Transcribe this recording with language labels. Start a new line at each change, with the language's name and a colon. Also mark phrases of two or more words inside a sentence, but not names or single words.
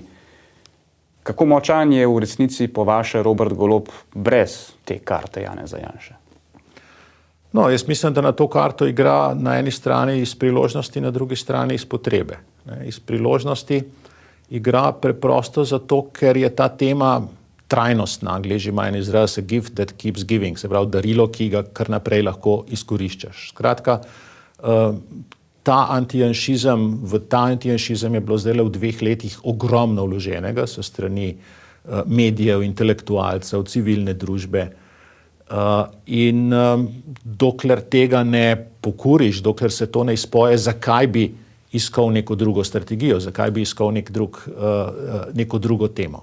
Slovenian: Kako močan je v resnici po vaše Robert Golob brez te karte Janeza Janše? No, jaz mislim, da na to karto igra na eni strani iz priložnosti, na drugi strani iz potrebe. Iz priložnosti igra preprosto zato, ker je ta tema trajnostna, Angleži imajo en izraz,
English: a gift that keeps giving,
Slovenian: se pravi darilo, ki ga kar naprej lahko izkoriščaš. Skratka, v ta antijanšizem je bilo zdaj v 2 letih ogromno vloženega so strani medijev, intelektualcev, civilne družbe. In dokler tega ne pokuriš, dokler se to ne izpoje, zakaj bi iskal neko drugo strategijo, zakaj bi iskal neko drugo temo.